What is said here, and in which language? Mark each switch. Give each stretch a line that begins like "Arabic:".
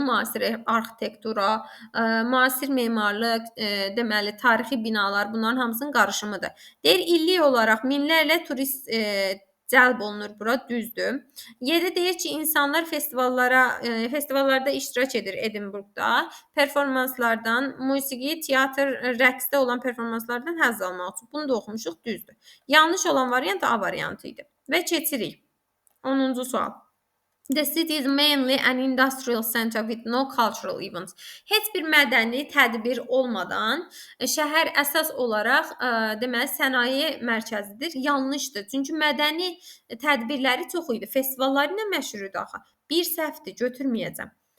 Azerbaijani: Müasir arxitektura, müasir memarlıq, deməli tarixi binalar, bunların hamısının qarışımıdır. Deyir illik olaraq minlərlə turist cəlb olunur bura, düzdür. Y-də deyir ki, insanlar festivallarda iştirak edir Edinburghda. Performanslardan, musiqi, teatr, rəqsdə olan performanslardan həzz almaq üçün. Bunu da oxumuşuq, düzdür. Yanlış olan variant A variantı idi. Və keçirik. 10-cu sual.
English: The city is mainly an industrial center with no cultural events.
Azerbaijani: Heç bir mədəni tədbir olmadan şəhər əsas olaraq deməli sənaye mərkəzidir. Yanlışdır. Çünki mədəni tədbirləri çox idi. Festivalları ilə məşhur idi axı. Bir səhvdir, götürməyəcəm.